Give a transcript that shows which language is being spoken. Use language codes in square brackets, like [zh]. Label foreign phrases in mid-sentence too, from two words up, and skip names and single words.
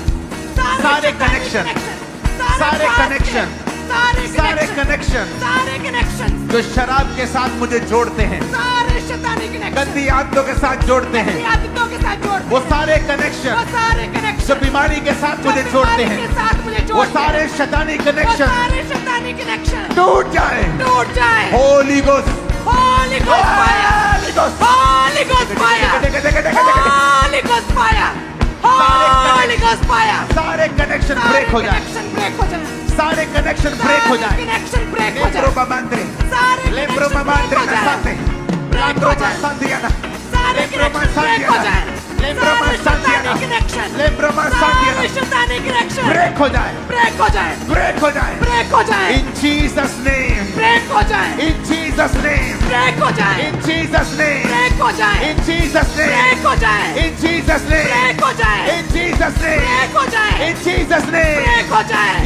[hi] सारे कनेक्शन, सारे कनेक्शन, सारे कनेक्शन जो शराब के साथ मुझे जोड़ते हैं, सारे शैतानी कनेक्शन गंदी आदतों के साथ जोड़ते हैं, वो सारे कनेक्शन जो बीमारी के साथ मुझे जोड़ते हैं, वो सारे शैतानी कनेक्शन टूट जाए, टूट जाए। [en] Holy Ghost, Holy Ghost fire, Holy Ghost fire, Holy Ghost fire, Holy Ghost fire. सारे connection break हो जाए, सारे connection break हो जाए, connection break हो जाए। लेब्रो मांद्रे, लेब्रो मांद्रे ना साथे, लेब्रो मांद्रियाना, लेब्रो मांद्रियाना, लेब्रो मांद्रियाना, लेब्रो मांद्रियाना। [hi] शैतानी कनेक्शन ब्रेक हो जाए, ब्रेक हो जाए, ब्रेक हो जाए, ब्रेक हो जाए। [en] in Jesus name break [hi] हो जाए, [en] in Jesus name break [hi] हो जाए, [en] in Jesus name break [hi] हो जाए, [en] in Jesus name break [hi] हो जाए, [en] in Jesus name break [hi] हो जाए, [en] in Jesus name break [hi] हो जाए, [en] in Jesus name break [hi] हो जाए।